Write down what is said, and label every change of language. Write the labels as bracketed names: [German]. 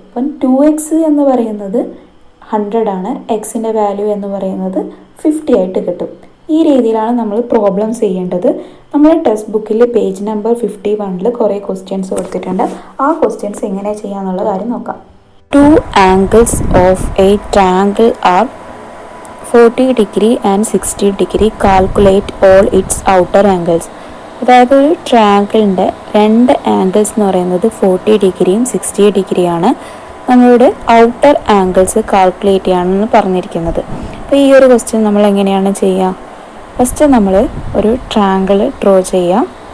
[Malayalam] അപ്പം 2x എന്ന് പറയുന്നത് 100 ആണ്, എക്സിൻ്റെ വാല്യൂ എന്ന് പറയുന്നത് 50 ആയിട്ട് കിട്ടും. ഈ രീതിയിലാണ് നമ്മൾ പ്രോബ്ലംസ് ചെയ്യേണ്ടത്. നമ്മൾ ടെക്സ്റ്റ് ബുക്കിൽ പേജ് നമ്പർ 51 കുറേ ക്വസ്റ്റ്യൻസ് കൊടുത്തിട്ടുണ്ട്. ആ ക്വസ്റ്റ്യൻസ് എങ്ങനെ ചെയ്യാന്നുള്ള കാര്യം നോക്കാം. [English] 2 angles of a triangle are 40 degree and 60 degree. Calculate all its outer angles. [Malayalam] അതായത് ഒരു ട്രയാങ്കിളിൻ്റെ 2 ആംഗിൾസ് എന്ന് പറയുന്നത് 40 ഡിഗ്രിയും 60 ഡിഗ്രിയാണ്. നമ്മളുടെ ഔട്ടർ ആംഗിൾസ് കാൽക്കുലേറ്റ് ചെയ്യാണെന്ന് പറഞ്ഞിരിക്കുന്നത്. അപ്പോൾ ഈ ഒരു ക്വസ്റ്റ്യൻ നമ്മൾ എങ്ങനെയാണ് ചെയ്യുക? ഫസ്റ്റ് നമ്മൾ ഒരു ട്രയാങ്കിൾ ഡ്രോ ചെയ്യാം.